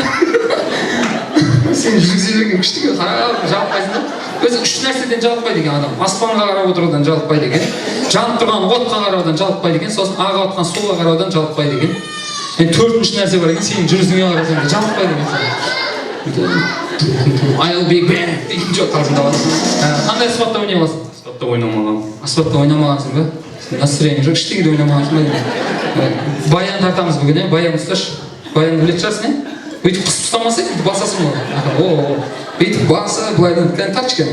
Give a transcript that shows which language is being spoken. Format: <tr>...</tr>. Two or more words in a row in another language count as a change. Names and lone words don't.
<kk>Сен жүргізе берген күштіге қарап жалықпайсың да. Өзі үш нәрседен жалықпайды екен адам. Аспанға қарап отырудан жалықпайды екен. Жанып тұрған отқа қараудан жалықпайды екен. Сосын аға отқан суға қараудан жалықпайды екен. Төртінші нәрсе бар екен, сенің жүрісіңе қарасаң жалықпайды екен.</kk> <en>I'll be back</en> <kk>деген жоқ қалжыңдап аласың. Қандай аспапта ойнай аласың? Аспапта ойнамағанмын. Аспапта ойнамағансың ба? Настроение жоқ, ештеңе де ойнамағансың ба? Баян тартамыз бүгін, баян ұсташы. Баянды білетін шығарсың, бүйтіп қысып ұстамаса, басасың ғой. Бүйтіп басы, былайдан тартшы кәне.</kk>